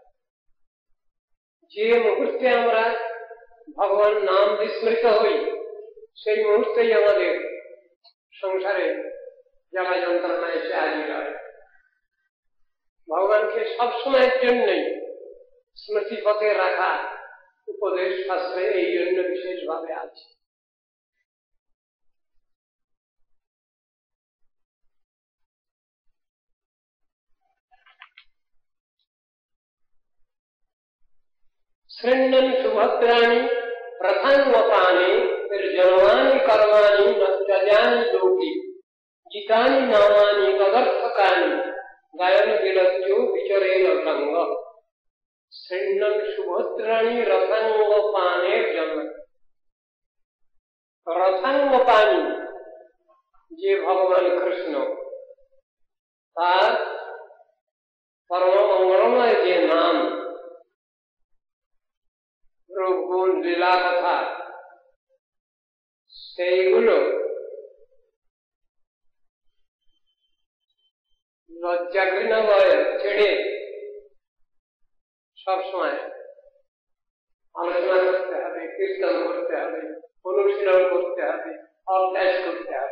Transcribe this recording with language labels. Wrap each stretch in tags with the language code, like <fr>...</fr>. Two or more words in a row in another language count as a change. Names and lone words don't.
<bn>যে মুহূর্তে আমরা ভগবান নাম বিস্মৃত হই, সেই মুহূর্তেই আমাদের সংসারে জ্বালা যন্ত্রণা এসে হাজির হয়। ভগবানকে সবসময়ের জন্যই স্মৃতি পথে রাখা উপদেশ শাস্ত্রে এই জন্য বিশেষভাবে আছে।</bn> <sa>शृण्वन् सुभद्राणि प्रथन्वपानि निर्जनवानि कर्माणि न त्यजानि लोके जितानि नामानि तदर्थकानि गायन विलज्जो विचरेण रंग। शृण्वन् सुभद्राणि रथांगपानेर्जन।</sa> <bn>রথাঙ্গপানি যে ভগবান কৃষ্ণ, তার পরম মঙ্গলময় যে নাম, রূপ গুণ লীলা কথা, সেইগুলো লজ্জা ঘৃণা ভয় ছেড়ে সবসময় আলোচনা করতে হবে, কীর্তন করতে হবে, অনুশীলন করতে হবে, অভ্যাস করতে হবে।</bn>